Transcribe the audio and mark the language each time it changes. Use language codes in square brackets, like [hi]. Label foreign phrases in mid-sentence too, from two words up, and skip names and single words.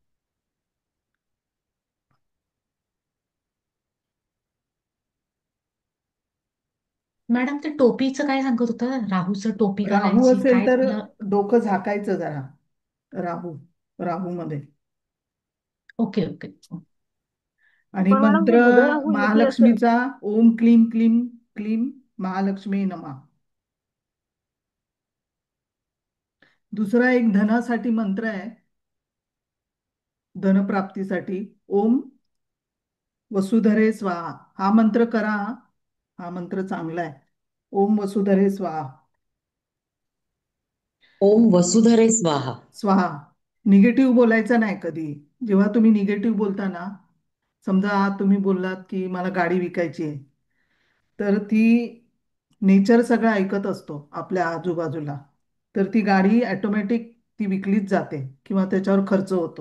[mr] मॅडम ते टोपीचं काय सांगत होतं, राहूचं टोपी राहू घालायची असेल काय तर त्याला? डोकं झाकायचं जरा. राहू, राहू मध्ये. [en] okay okay. [mr] आणि पण मॅडम मंत्र ते बुध राहू युती असं. [sa] महालक्ष्मीचा, ओम क्लीम क्लीम क्लीम महालक्ष्मी नमः. [mr] दुसरा एक धनासाठी मंत्र आहे, [sa] धनप्राप्तीसाठी, ओम वसुधरे स्वाहा. [mr] हा मंत्र करा, हा मंत्र चांगला आहे. [sa] ओम वसुधरे स्वाहा. ओम वसुधरे स्वाहा. स्वाहा. [mr] निगेटिव्ह बोलायचं नाही कधी. जेव्हा तुम्ही निगेटिव्ह बोलता ना, समजा तुम्ही बोललात की मला गाडी विकायची आहे, तर ती नेचर सगळं ऐकत असतो आपल्या आजूबाजूला, तर ती गाडी ऑटोमॅटिक ती विकलीच जाते किंवा त्याच्यावर खर्च होतो.